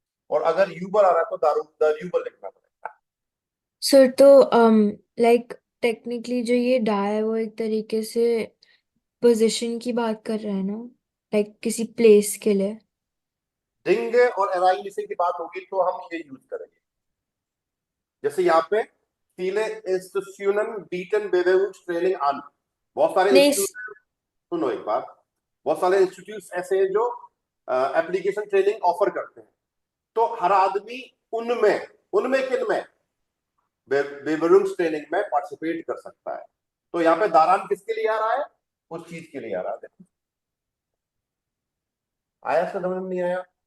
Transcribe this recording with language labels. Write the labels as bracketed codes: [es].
[hi] और अगर यूबर आ रहा है तो दारूबर लिखना पड़ेगा। सर तो लाइक टेक्निकली जो ये डा है वो एक तरीके से पोजीशन की बात कर रहा है ना, लाइक किसी प्लेस के लिए। डिंग और एराइग्निस की बात होगी तो हम ये यूज करेंगे। जैसे यहाँ पे [de] viele Institutionen bieten Bewegungstraining an। [hi] बहुत सारे नहीं इंस्टीट्यूट, सुनो एक बार, बहुत सारे इंस्टीट्यूट ऐसे हैं जो एप्लीकेशन ट्रेनिंग ऑफर करते हैं। तो हर आदमी उनमें उनमें किन में बेवरूम्स ट्रेनिंग में पार्टिसिपेट कर सकता है। तो यहाँ पे दारान किसके लिए आ रहा है? उस चीज के लिए आ रहा है। देखो आया, समझ में नहीं आया?